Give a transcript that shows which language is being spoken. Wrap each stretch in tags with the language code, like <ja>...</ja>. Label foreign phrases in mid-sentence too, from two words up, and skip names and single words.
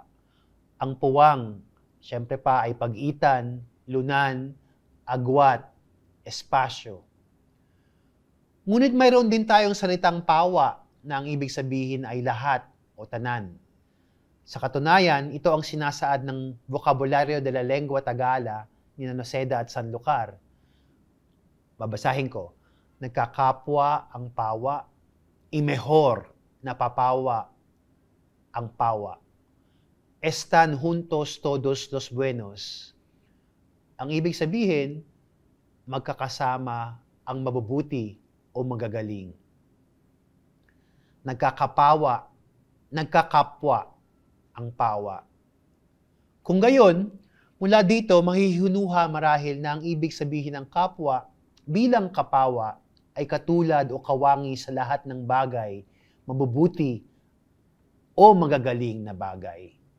<tl>Ang puwang, syempre pa, ay pag-itan, lunan, agwat, espasyo. Ngunit mayroon din tayong salitang pawa na ang ibig sabihin ay lahat o tanan. Sa katunayan, ito ang sinasaad ng Vocabulario de la Lengua Tagala ni Noceda at Sanlúcar. Babasahin ko. Nagkakapwa ang pawa, imehor na papawa ang pawa.</tl> <es>Están juntos todos los buenos.</es> <tl>Ang ibig sabihin, magkakasama ang mabubuti o magagaling. Nagkakapawa, nagkakapwa ang pawa. Kung gayon, mula dito mahihinuha marahil na ang ibig sabihin ng kapwa bilang kapawa ay katulad o kawangi sa lahat ng bagay, mabubuti o magagaling na bagay.</tl>